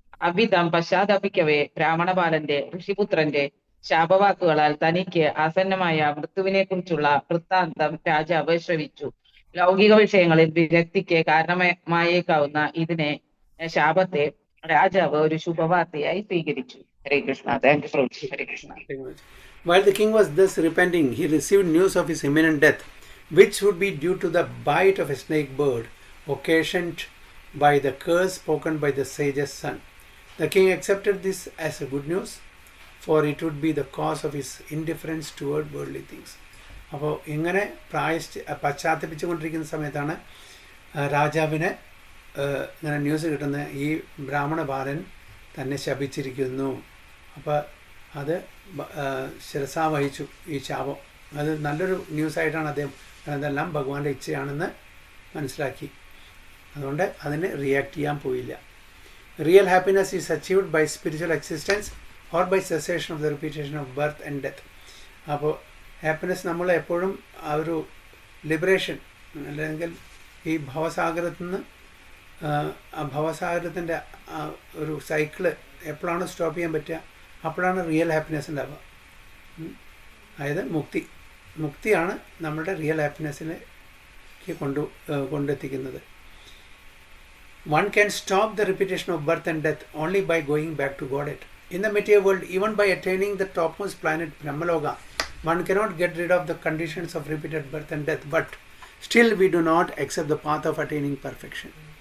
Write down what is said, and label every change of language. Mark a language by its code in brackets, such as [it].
[ml] അവിധം പശ്ചാത്തപിക്കവേ ബ്രാഹ്മണപാലന്റെ ഋഷിപുത്രന്റെ ശാപവാക്കുകളാൽ തനിക്ക് ആസന്നമായ മൃത്യുവിനെ കുറിച്ചുള്ള വൃത്താന്തം രാജാവ് ശ്രവിച്ചു. ലൗകിക വിഷയങ്ങളിൽ വിരക്തിക്ക് കാരണമായേക്കാവുന്ന ഇതിനെ ശാപത്തെ രാജാവ് ഒരു ശുഭവാർത്തയായി സ്വീകരിച്ചു. ഹരേ Krishna. [en] thank you for [ml] Hare Krishna. [en] While the king was thus repenting, he received news of his imminent death, which would be due to the bite of a snake bird, occasioned by the curse spoken by the sage's son. The king accepted this as a good news, for it would be the cause of his indifference toward worldly things. [ml] അപ്പോൾ ഇങ്ങനെ പശ്ചാത്തപിച്ചുകൊണ്ടിരിക്കുന്ന സമയത്താണ് രാജാവിന് ഇങ്ങനെ news കിട്ടുന്നത്, ഈ ബ്രാഹ്മണ ബാലൻ തന്നെ ശപിച്ചിരിക്കുന്നു. അപ്പോൾ അത് ശിരസാ വഹിച്ചു ഈ ശാപം. അത് നല്ലൊരു ന്യൂസായിട്ടാണ് അദ്ദേഹം, അതെല്ലാം ഭഗവാന്റെ ഇച്ഛയാണെന്ന് മനസ്സിലാക്കി. അതുകൊണ്ട് അതിന് റിയാക്ട് ചെയ്യാൻ പോയില്ല. [en] Real happiness is achieved by spiritual existence or by cessation of the repetition of birth and death. [ml] അപ്പോൾ ഹാപ്പിനെസ് നമ്മൾ എപ്പോഴും ആ ഒരു ലിബറേഷൻ, അല്ലെങ്കിൽ ഈ ഭവസാഗരത്തിൽ നിന്ന് ആ ഭവസാഗരത്തിൻ്റെ ഒരു സൈക്കിള് എപ്പോഴാണ് സ്റ്റോപ്പ് ചെയ്യാൻ പറ്റുക, അപ്പോഴാണ് റിയൽ ഹാപ്പിനെസ് ഉണ്ടാവുക. അതായത് മുക്തിയാണ് നമ്മളുടെ real ഹാപ്പിനെസ്സിലേക്ക് കൊണ്ടെത്തിക്കുന്നത്. [en] One can stop the repetition of birth and death only by going back to Godhead. In the material world, even by attaining the topmost planet Brahmaloka, one cannot get rid of the conditions of repeated birth and death, but still we do not accept the path of attaining perfection.